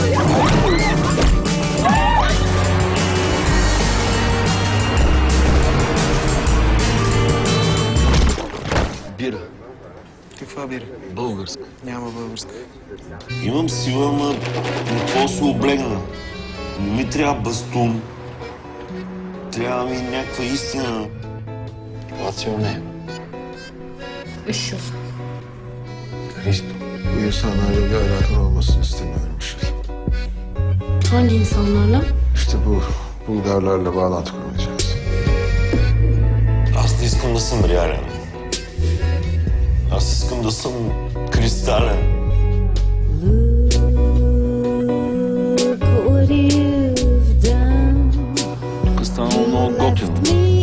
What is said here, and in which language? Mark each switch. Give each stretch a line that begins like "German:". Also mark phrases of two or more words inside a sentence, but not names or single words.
Bulgarian: Бира. Каква бира? Българска. Няма българска. Имам сила, но какво се облегна? Не ми трябва бастун. Трябва ми някаква истина.
English: What's your name?
Turkish: Işıl. Bu insanlarla bir alakan olmasını istemiyorum Işıl. Hangi insanlarla? İşte bu Bulgarlarla bağlantı kurmayacağız.
Bulgarian: Аз не искам да съм реален. Аз искам да съм кристален. Тук е станало много готино.